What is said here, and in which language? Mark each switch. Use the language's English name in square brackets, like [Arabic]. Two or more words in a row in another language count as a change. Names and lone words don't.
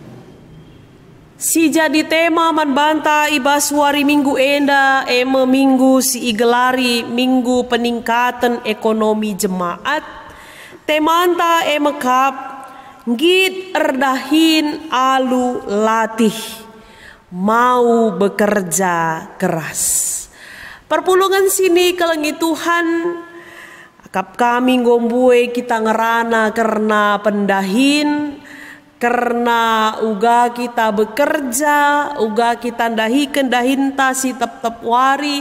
[Batak Karo] Si jadi tema man banta ibas wari minggu enda minggu si igelari minggu peningkatan ekonomi jemaat. Temanta mekap ngit erdahin alu latih, [Indonesian] mau bekerja keras. [Batak Karo] Perpulungan sini kelengi Tuhan, akap kami ngombue kita ngerana karena pendahin, karena uga kita bekerja, uga kita ndahikan dahinta si tep-tep wari.